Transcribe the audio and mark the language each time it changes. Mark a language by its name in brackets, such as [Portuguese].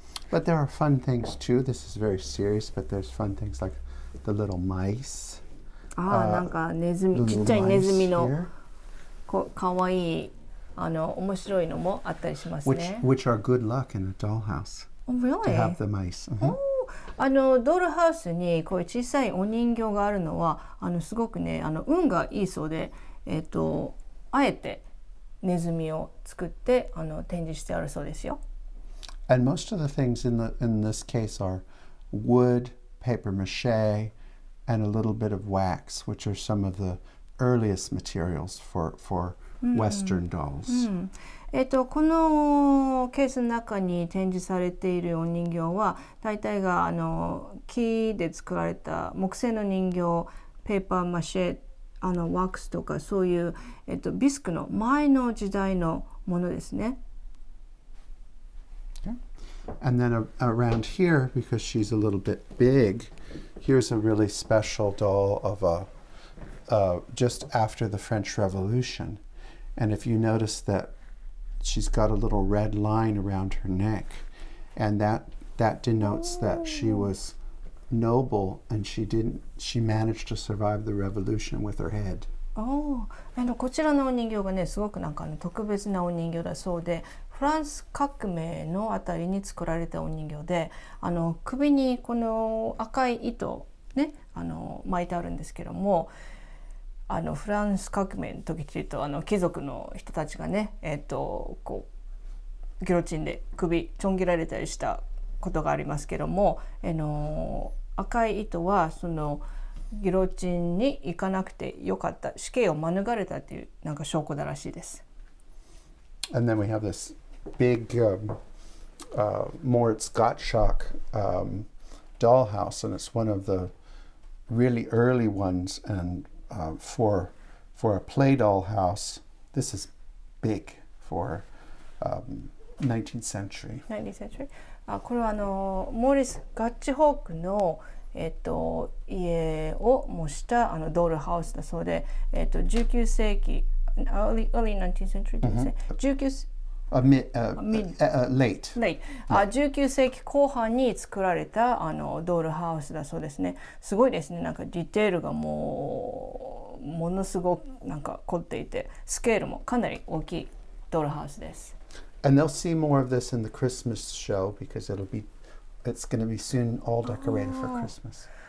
[English] But there are fun things too. This is very serious, but there's fun things like the little mice. [Japanese] なんかネズミ、ちっちゃいネズミのかわいい面白いのもあったりしますね。 [English] Which are good luck in a dollhouse. Oh, really? To have the mice. [Japanese] ドールハウスにこういう小さいお人形があるのはすごくね運がいいそうで、あえてネズミを作って展示してあるそうですよ。 [English] And most of the things in this case are wood, paper mache, and a little bit of wax, which are some of the earliest materials for Western dolls. [Japanese] このケースの中に展示されているお人形は大体が木で作られた木製の人形、ペーパーマシェ、ワックスとかそういう、ビスクの前の時代のものですね。 [English] And then around here, because she's a little bit big, here's a really special doll of just after the French Revolution. And if you notice that she's got a little red line around her neck, and that denotes that she was noble and she managed to survive the revolution with her head. [Japanese] こちらのお人形がねすごくなんか特別なお人形だそうで、フランス革命のあたりに作られたお人形で、首にこの赤い糸ね巻いてあるんですけども、フランス革命の時っていうと貴族の人たちがねこうギロチンで首ちょん切られたりしたことがありますけども、赤い糸はそのギロチンに行かなくてよかった、死刑を免れたっていうなんか証拠だらしいです。 [English] And then we have this big Moritz Gottschalk dollhouse, and it's one of the really early ones. And for a play dollhouse, this is big for 19th century. [Japanese] これはモーリス・ガッチホークの家を模したドールハウスだそうで、19世紀 [English] early 19th century [Japanese] ですね。 late 19世紀後半に作られたドールハウスだそうですね。すごいですね。なんかディテールがものすごくなんか凝っていて、スケールもかなり大きいドールハウスです。 [English] And they'll see more of this in the Christmas show because it's going to be soon all decorated for Christmas.